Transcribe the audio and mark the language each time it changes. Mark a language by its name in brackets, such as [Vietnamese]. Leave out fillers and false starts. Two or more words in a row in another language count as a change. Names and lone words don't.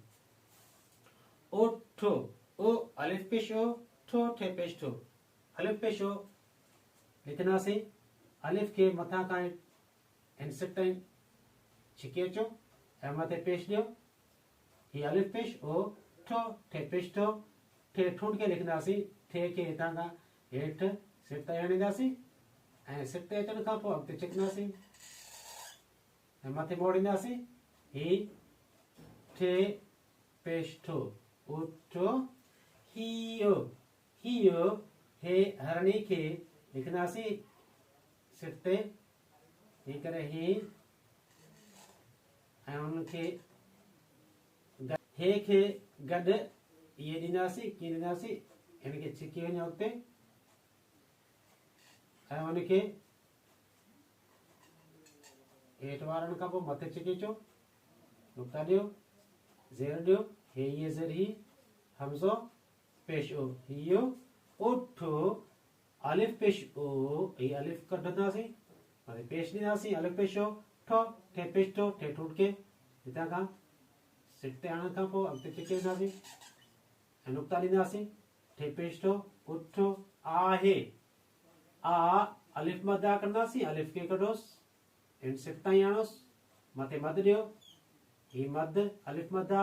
[Sindhi] ओठो, ओ अलिफ पेश ओ, ठो ठे पेश ठो। अलिफ पेश ओ लिखंदासीं, अलिफ खे मथां खां इंसिट ताईं छिके अचो ऐं मथे पेश ॾियो। ही अलिफ पेश ओ, ठो ठे पेश ठो। ठे ठुंड खे लिखंदासीं, ठे खे हितां खां हेठि सिट ताईं आणींदासीं ऐं सिट ते अचण खां पोइ अॻिते छिकंदासीं ऐं मथे मोड़ींदासीं। ही ठे पेश ठो, उठो। हियो, हियो, हे हरणी खे लिखंदासीं सिट ते, ही करे ही ऐं हुनखे हे खे गॾु इहे ॾींदासीं, कीअं ॾींदासीं, हिनखे छिकी वञो अॻिते ऐं हुनखे हेठि वारण खां पोइ मथे छिके अचो, नुक़्ता ॾियो, ज़ेर ॾियो, हे ये ज़ेर ही, हमज़ो पेश ओ, हियो। उठो, अलिफ पेश ओ, ही अलिफ कढंदासीं, मथे पेश ॾींदासीं, अलिफ पेश ओ, ठो ठे पेश ठो। ठे ठुट खे हितां खां सिट ते आणण खां पोइ अॻिते छिके वेंदासीं ऐं नुक़्ता ॾींदासीं, ठे पेश ठो। उठो, आहे, आ अलिफ मदा कंदासीं, अलिफ खे कढोसि, इन सिट ताईं आणोसि, मथे मद ॾियो, ही मद अलिफ मदा।